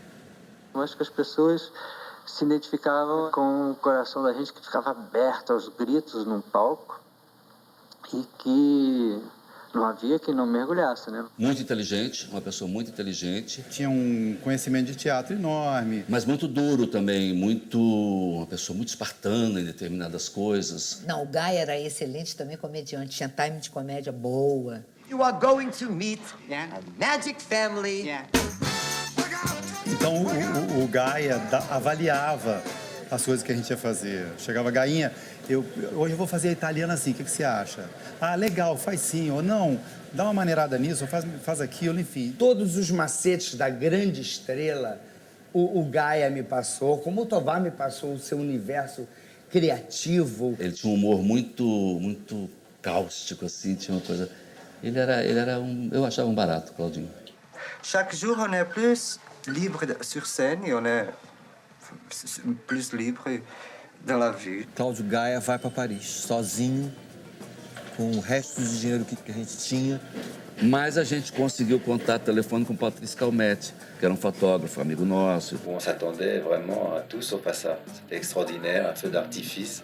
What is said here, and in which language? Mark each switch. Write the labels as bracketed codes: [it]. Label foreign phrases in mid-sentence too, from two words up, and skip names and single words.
[pt] Eu acho que as pessoas se identificavam com o coração da gente que ficava aberto aos gritos num palco e que não havia quem não mergulhasse, né? Muito inteligente, uma pessoa muito inteligente. Tinha um conhecimento de teatro enorme. Mas muito duro também, uma pessoa muito espartana em determinadas coisas. Não, o Gaia era excelente também comediante, tinha time de comédia boa. [en] You are going to meet a magic family. [pt] Então o Gaia avaliava as coisas que a gente ia fazer. Chegava, Gainha, hoje eu vou fazer a italiana assim, o que você acha? Ah, legal, faz sim, ou não, dá uma maneirada nisso, ou faz aquilo, enfim. Todos os macetes da grande estrela, o Gaia me passou, como o Tovar me passou o seu universo criativo. Ele tinha um humor muito cáustico, assim, tinha uma coisa... Eu achava um barato, Claudinho. [fr] Chaque jour, on est plus libre sur scène et on est plus libre dans la vie. [pt] Cláudio Gaia vai para Paris, sozinho, com o resto do dinheiro que a gente tinha. Mas a gente conseguiu contato telefone com Patrice Calmetti, que era um fotógrafo, amigo nosso. [fr] On s'attendait vraiment à tout sauf à ça. C'était extraordinaire, un feu d'artifice.